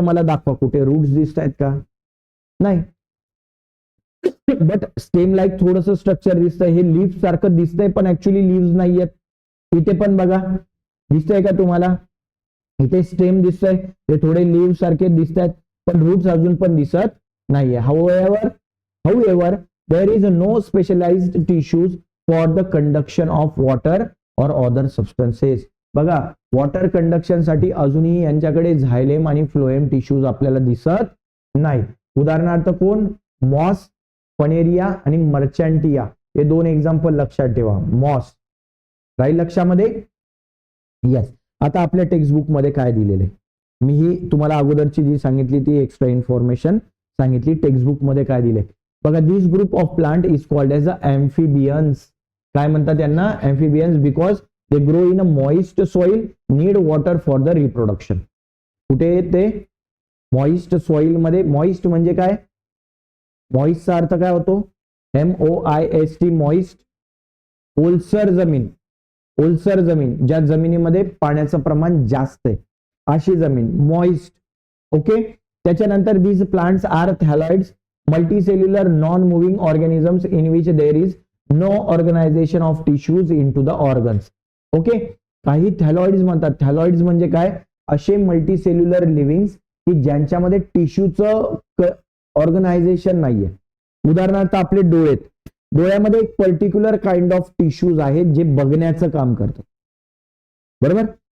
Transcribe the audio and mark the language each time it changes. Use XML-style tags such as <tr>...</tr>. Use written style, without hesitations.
<mr>मला दाखवा कुठे रूट्स दिसतायत का? नाही. बट स्टेम लाईक थोडस स्ट्रक्चर दिसतंय, हे लीफ सारखं दिसतंय पण ऍक्च्युली लिव्स नाहीयेत. इथे पण बघा, दिसतंय का तुम्हाला? इथे स्टेम दिसतंय, ते थोडे लीव्ह सारखे दिसतात, पण रूट्स अजून पण दिसत नाहीये.</mr> <en>However, there is no specialized tissues for the conduction of water or other substances.</en> <mr>बघा, वॉटर कंडक्शन साठी अजूनही यांच्याकडे झायलेम आणि फ्लोएम टिश्यूज आपल्याला दिसत नाही. उदाहरणार्थ कोण? मॉस, फनेरिया आणि मर्चंटिया, हे दोन एक्झाम्पल लक्षात ठेवा. मॉस राहील लक्षामध्ये? येस. आता आपल्या टेक्स्टबुक मध्ये काय दिलेले, मी ही तुम्हाला अगोदरची जी सांगितली ती एक्स्ट्रा इन्फॉर्मेशन सांगितली. टेक्स्टबुक मध्ये काय दिले बघा,</mr> <en>This group of plant is called as a amphibians.</en> <mr>काय म्हणतात त्यांना?</mr> <en>Amphibians, because they grow in a moist soil, need water for the reproduction.</en> <mr>कुठे ते? मॉइस्ट सॉइल मध्ये. मॉइस्ट म्हणजे काय? मॉइस्टचा अर्थ काय होतो? MOIST, moist. ओलसर जमीन, ओलसर जमीन, ज्या जमिनीमध्ये पाण्याचं प्रमाण जास्त आहे अशी जमीन, मॉइस्ट. ओके.</mr> <en>त्याच्यानंतर these plants are thaloids, multicellular non-moving organisms in which there is no organization of tissues into the organs.</en> <mr>Okay. काही थॅलॉइड्स म्हणतात. थॅलॉइड्स म्हणजे काय? असे मल्टीसेल्युलर लिव्हिंग्स की ज्यांच्यामध्ये टिश्यूचं ऑर्गनायझेशन नाहीये. उदाहरणार्थ आपले डोळे, डोळ्यामध्ये एक पर्टिक्युलर काइंड ऑफ टिश्यूज आहेत जे बघण्याचं काम करतात, बरोबर.</mr>